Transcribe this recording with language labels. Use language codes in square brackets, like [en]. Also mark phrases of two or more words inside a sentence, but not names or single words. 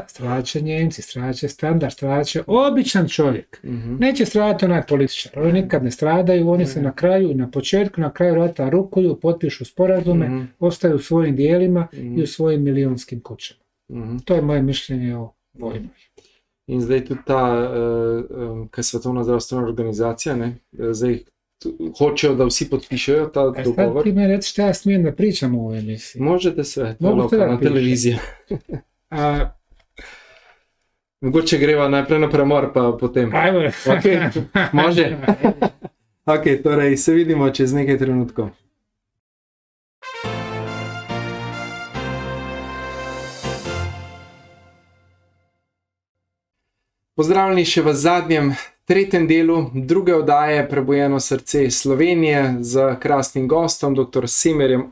[bs] Stradat će Njemci, stradat će standard, stradat će običan čovjek. Neće stradati onaj političar. Oni nikad ne stradaju, oni se na kraju, na početku, na kraju rata rukuju, potpišu sporazume, ostaju u svojim dijelima i u svojim milionskim kućama. To je moje mišljenje o vojnoj. [sl] In zdaj tudi ta, kaj Svetovna zdravstvena organizacija, ne, zdaj hočejo, da vsi podpišejo ta dogovor. [bs] Sad ti me reći šta ja smijem da pričam u ovoj emisiji. Možete sve, na televiziji. [sl] Mogoče greva najprej na premor, pa potem. [bs] Ajmo. Okay. Može? [sl] Ok, torej se vidimo čez nekaj trenutkov. Pozdravljeni še v zadnjem, tretjem delu druge oddaje Prebujeno srce Slovenije z krasnim gostom, dr.